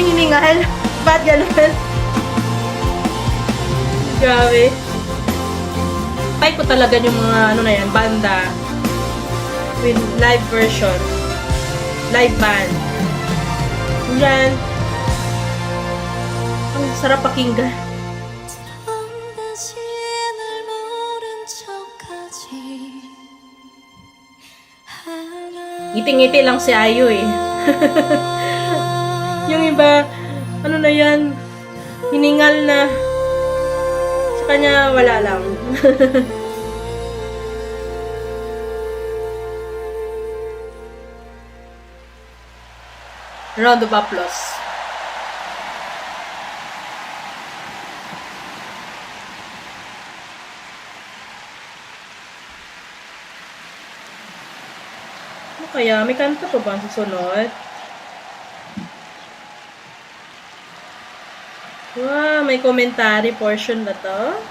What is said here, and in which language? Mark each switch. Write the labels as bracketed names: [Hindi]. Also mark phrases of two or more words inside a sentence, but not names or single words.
[Filipino] hiningal? Ba't ganun? Grabe. Type ko talaga yung mga ano na yan, banda [English] with live version. Live band. [Filipino] Yan. Ang sarap pakinggan. [Korean] 다시 날 모른 척하지 [Filipino] Ngiti-ngiti lang si Ayu eh. Yung iba, ano na yan, hiningal na. Sa kanya, wala lang. [English] Round of applause. [Filipino] Ano kaya? May kanta pa ba ang susunod? Wow, may [English] commentary portion [Filipino] ba to?